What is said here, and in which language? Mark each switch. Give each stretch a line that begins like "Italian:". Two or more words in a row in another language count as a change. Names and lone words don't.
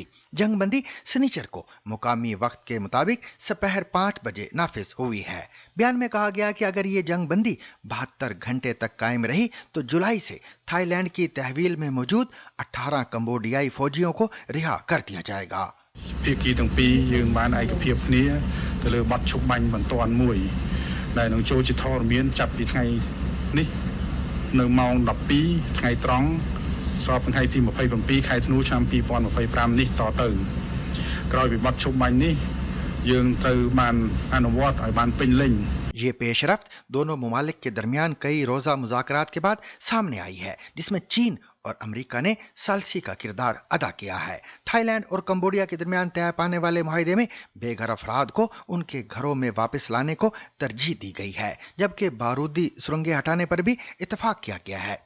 Urdu: جنگ بندی سنیچر کو مقامی وقت کے مطابق دوپہر 5 بجے نافذ ہوئی ہے. بیان میں کہا گیا کہ اگر یہ جنگ بندی 72 گھنٹے تک قائم رہی تو جولائی سے تھائی لینڈ کی تحویل میں موجود 18 کمبوڈیائی فوجیوں کو رہا کر دیا جائے گا.
Khmer: ភាគីទាំងពីរយើងបានឯកភាពគ្នាទៅលើបទឈប់បាញ់បន្ទាន់មួយដែលនឹងចូលជាធរមានចាប់ពីថ្ងៃនេះនៅម៉ោង 12 ថ្ងៃត្រង់ស្របថ្ងៃទី 27 ខែធ្នូឆ្នាំ 2025 នេះតទៅក្រោយពីបទឈប់បាញ់នេះយើងត្រូវបានអនុវត្តឲ្យបានពេញលេញ
Urdu: یہ پیش رفت دونوں ممالک کے درمیان کئی روزہ مذاکرات کے بعد سامنے آئی ہے، جس میں چین اور امریکہ نے ثالثی کا کردار ادا کیا ہے. تھائی لینڈ اور کمبوڈیا کے درمیان طے پانے والے معاہدے میں بے گھر افراد کو ان کے گھروں میں واپس لانے کو ترجیح دی گئی ہے، جبکہ بارودی سرنگیں ہٹانے پر بھی اتفاق کیا گیا ہے.